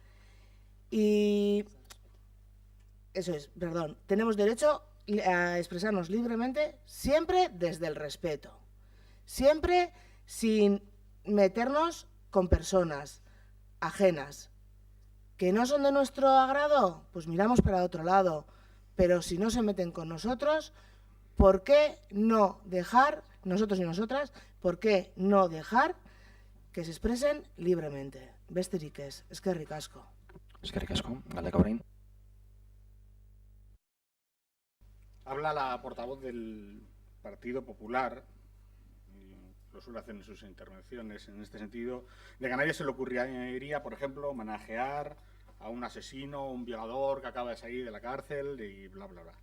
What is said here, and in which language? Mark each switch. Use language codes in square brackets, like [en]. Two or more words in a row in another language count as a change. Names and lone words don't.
[es] Y eso es, perdón, tenemos derecho a expresarnos libremente siempre desde el respeto, siempre sin meternos con personas ajenas. ¿Que no son de nuestro agrado? Pues miramos para otro lado, pero si no se meten con nosotros, ¿por qué no dejar, nosotros y nosotras, por qué no dejar que se expresen libremente? [eu] Besterik ez, eskerrik asko. Eskerrik asko, Galdeka orain. [es] Habla la portavoz del Partido Popular, lo suele hacer en sus intervenciones en este sentido, de que a nadie se le ocurriría, por ejemplo, homenajear a un asesino, un violador que acaba de salir de la cárcel y bla, bla, bla.